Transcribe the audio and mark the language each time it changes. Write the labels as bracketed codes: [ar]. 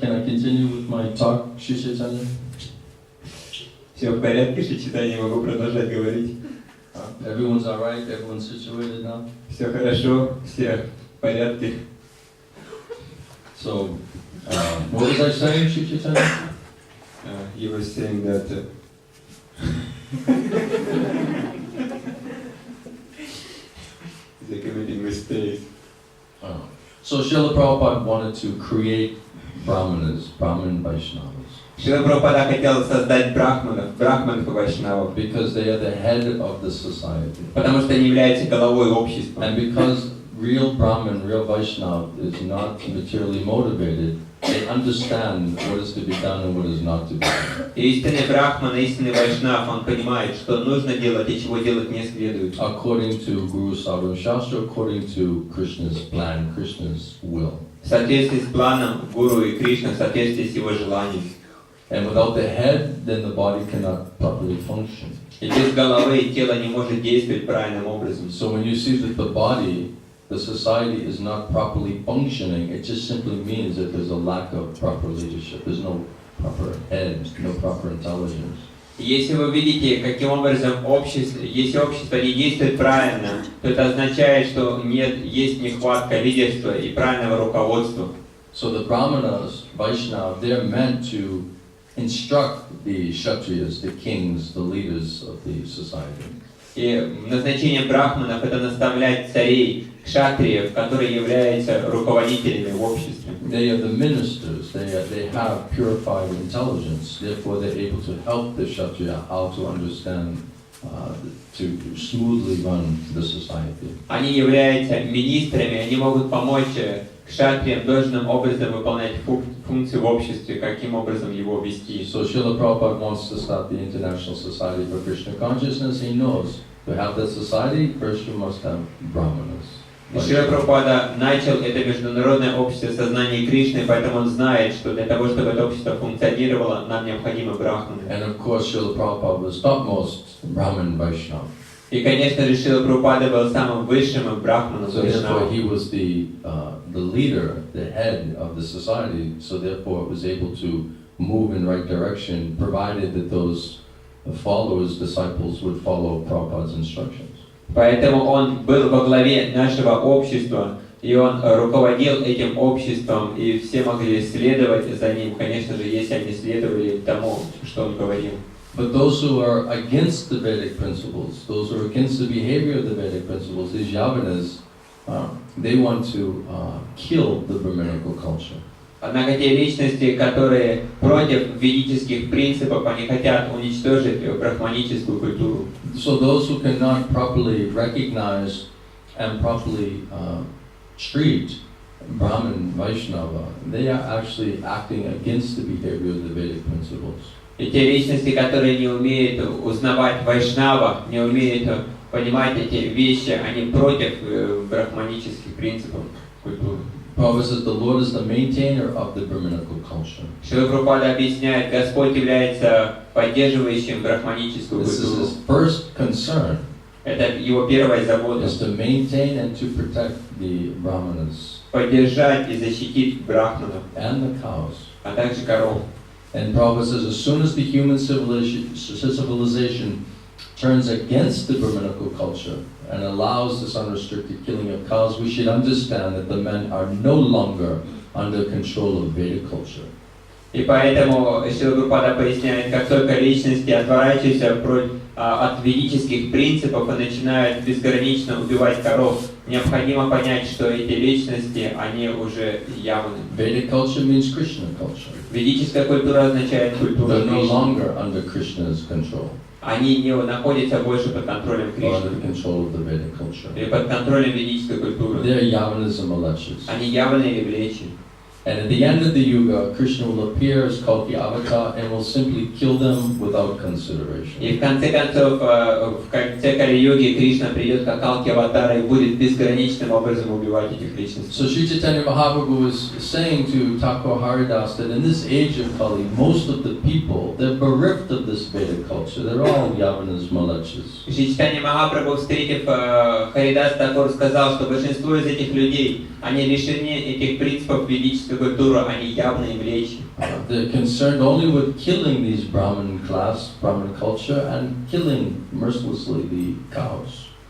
[en] Can I continue with my talk, Shri Caitanya? [ru] Все в порядке, Шри Чайтанья, могу продолжать говорить. [en] Everyone's all right? Everyone's situated now? [ru] Все хорошо, все в порядке. [en] So, what was I saying, Shri Caitanya? You were saying that they're committing mistakes. Oh. So Srila Prabhupada wanted to create Brahmanas, Brahman Vaishnavas, [ru] Шрила Прабхупада хотел создать брахманов и вайшнавов, [en] because they are the head of the society. [ru] потому что они являются головой общества. [en] And because real Brahman, real Vaishnav is not materially motivated, they understand what is to be done and what is not to be done. [ru] И истинный брахман, истинный вайшнав, он понимает, что нужно делать и чего делать не следует. [en] According to Guru Sadhana Shastra, according to Krishna's plan, Krishna's will. [ru] В соответствии с планом Гуру и Кришны, в соответствии с его желанием. [en] And without the head, then the body cannot properly function. [ru] И без головы тело не может действовать правильным образом. [en] So when you see that the body, the society is not properly functioning, it just simply means that there's a lack of proper leadership. There's no proper head, no proper intelligence. [ru] Если вы видите, каким образом если общество не действует правильно, то это означает, что есть нехватка лидерства и правильного руководства. [en] So the Brahmanas, Vaishnava, they're meant to instruct the Kshatriyas, the kings, the leaders of the society. [ru] И назначение брахманов — это наставлять царей, кшатриев, которые являются руководителями в обществе. [en] They are the ministers, they have purified intelligence, therefore they're able to help the Kshatriya how to understand, to smoothly run the society. [ru] Они являются министрами, они могут помочь кшатриям должным образом выполнять функции в обществе, каким образом его вести. [en] So Srila Prabhupada wants to start the International Society for Krishna Consciousness. He knows to have that society, first you must have Brahmanas. [ru] И Шрила Прабхупада начал это международное общество сознания Кришны, поэтому он знает, что для того, чтобы это общество функционировало, нам необходимы брахманы. [en] And of course Srila Prabhupada was topmost Brahman Vaishnava. [ru] И, конечно же, Шрила Прабхупада был самым высшим брахманом [en] So therefore [ru] Вайшнавом. [en] he was the leader, the head of the society, so therefore it was able to move in the right direction, provided that those followers, disciples would follow Prabhupada's instructions. [ru] Поэтому он был во главе нашего общества, и он руководил этим обществом, и все могли следовать за ним, конечно же, если они следовали тому, что он говорил. [en] But those who are against the Vedic principles, those who are against the behavior of the Vedic principles, these Yavanas, they want to kill the Brahminical culture. [ru] Однако те личности, которые против ведических принципов, они хотят уничтожить брахманическую культуру. [en] So those who cannot properly recognize and properly treat Brahman Vaishnava, they are actually acting against the behavior of the Vedic principles. [ru] И те личности, которые не умеют узнавать вайшнава, не умеют понимать эти вещи, они против брахманических принципов культуры. [en] Prabhupada says the Lord is the maintainer of the Brahminical culture. [ru] Шрила Прабхупада объясняет, Господь является поддерживающим брахманическую [en] This is [ru] культуру. [en] his first concern, [ru] Это его первая забота. [en] is to maintain and to protect the Brahmanas [ru] Поддержать и защитить брахманов, [en] and the cows. [ru] а также коров. [en] And Prabhupada says as soon as the human civilization turns against the Brahminical culture and allows this unrestricted killing of cows, we should understand that the men are no longer under control of Vedic culture. [ru] И поэтому Шрила Прабхупада поясняет, как только личности отворачиваются от ведических принципов и начинают безгранично убивать коров, необходимо понять, что эти личности, они уже явны. [en] Vedic culture means Krishna culture. [ru] Ведическая культура означает культуру [en] They're no [ru] Кришны. [en] longer under Krishna's control [ru] Они не находятся больше под контролем [en] or under [ru] Кришны [en] control of the Vedic culture. [ru] или под контролем ведической культуры. [en] They're Yavanas and Malachas. [ru] Они явные или влечи. [en] And at the end of the Yuga, Krishna will appear as Kalki avatar and will simply kill them without consideration. [ru] И в конце концов, в конце Кали-юги Кришна придет как Калки-аватар и будет безграничным образом убивать этих личностей. [en] So Sri Caitanya Mahaprabhu is saying to Thakur Haridas that in this age of Kali, most of the people, they're bereft of this Vedic culture. They're all Yavanas, Malachas. [ru] Шри Чайтанья Махапрабху, встретив Харидас Такур, сказал, что большинство из этих людей, они лишены этих принципов ведической культуры, они явные млечи. [en] They're concerned only with killing these Brahmin class, Brahmin culture, and killing mercilessly the cows.